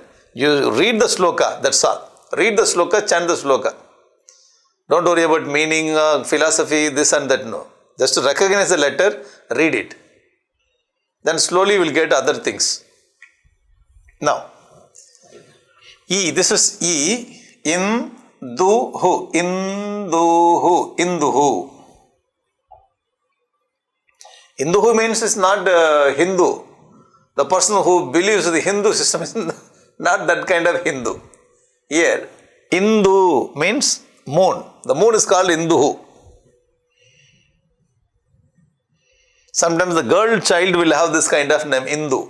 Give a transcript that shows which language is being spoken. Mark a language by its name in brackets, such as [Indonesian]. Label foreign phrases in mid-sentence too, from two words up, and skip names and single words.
[English] You read the sloka, that's all. Read the sloka, chant the sloka. Don't worry about meaning, philosophy, this and that, no. Just to recognize the letter, read it. Then slowly you will get other things. Now, E, this is E, in, [Sanskrit] du, hu, Induhu, Induhu. [English] Induhu means it's not Hindu. The person who believes the Hindu system is not that kind of Hindu. Here, Indu means moon. The moon is called Induhu. Sometimes the girl child will have this kind of name, Indu.